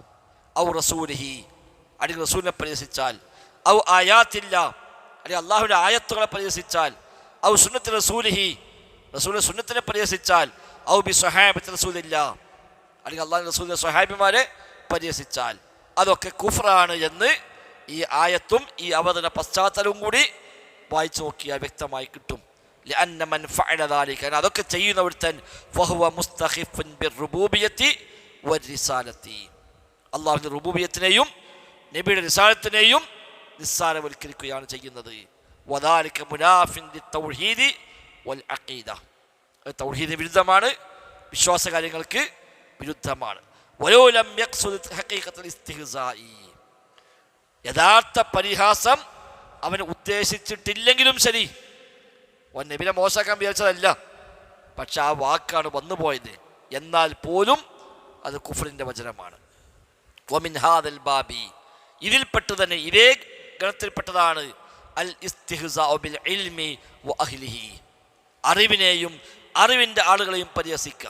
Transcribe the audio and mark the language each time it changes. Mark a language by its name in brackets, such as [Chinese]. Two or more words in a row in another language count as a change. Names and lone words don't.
[Arabic] أو رسوله, [Malayalam] അല്ലെങ്കിൽ റസൂലിനെ പരിഹസിച്ചാൽ, [Arabic] أو آيات الله, [Malayalam] അല്ലെങ്കിൽ അള്ളാഹുവിൻ്റെ ആയത്തുകളെ പരിഹസിച്ചാൽ, [Arabic] أو سنة رسوله, [Malayalam] റസൂലിൻ്റെ സുന്നത്തിനെ പരിഹസിച്ചാൽ, [Arabic] أو بصحابة رسول الله, [Malayalam] അല്ലെങ്കിൽ അള്ളാഹുവിൻ്റെ റസൂലിൻ്റെ സ്വഹാബിമാരെ പരിഹസിച്ചാൽ, അതൊക്കെ കുഫറാണ് എന്ന് ഈ ആയത്തും ഈ അവതരണ പശ്ചാത്തലവും കൂടി വായിച്ചു നോക്കിയാൽ വ്യക്തമായി കിട്ടും. [Arabic] لأن من فعل ذلك, [Malayalam] അതൊക്കെ ചെയ്യുന്ന ഒരുത്തൻ [Arabic] فهو مستخف بالربوبية والرسالة, [Malayalam] അള്ളാഹുവിൻ്റെ റുബൂബിയത്തിനെയും നബിയുടെ റിസാലത്തിനെയും നിസ്സാരവൽക്കരിക്കുകയാണ് ചെയ്യുന്നത്. [Arabic] وذلك مناف للتوحيد والعقيدة, [Malayalam] തൗഹീദിന് വിരുദ്ധമാണ്, വിശ്വാസകാര്യങ്ങൾക്ക് വിരുദ്ധമാണ്. [Arabic] ولو لم يقصد حقيقة الاستهزاء, [Malayalam] യഥാർത്ഥ പരിഹാസം അവൻ ഉദ്ദേശിച്ചിട്ടില്ലെങ്കിലും ശരി, നബിനെ മോശമാക്കാൻ വിചാരിച്ചതല്ല, പക്ഷെ ആ വാക്കാണ് വന്നുപോയത്, എന്നാൽ പോലും അത് കുഫറിൻ്റെ വചനമാണ്. [Arabic] ومن هذا الباب, [Malayalam] ഇതിൽപ്പെട്ടു തന്നെ ഇതേ ഗണത്തിൽപ്പെട്ടതാണ് [Arabic] الاستهزاء بالعلم وأهله, [Malayalam] അറിവിനെയും അറിവിൻ്റെ ആളുകളെയും പരിഹസിക്കുക.